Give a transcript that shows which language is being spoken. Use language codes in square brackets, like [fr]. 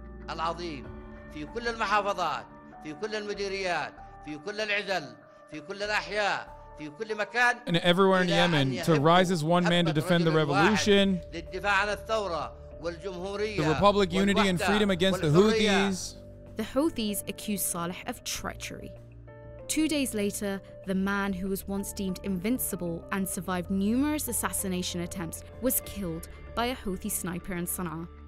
[ar] العظيم في كل المحافظات في كل المديريات في كل العزل في كل الأحياء في كل مكان [en] and everywhere in Yemen to rise as one man to defend the revolution, [ar] للدفاع عن الثورة والجمهورية, [en] the republic, unity and freedom against the Houthis. The Houthis accused Saleh of treachery. 2 days later, the man who was once deemed invincible and survived numerous assassination attempts was killed by a Houthi sniper in Sana'a.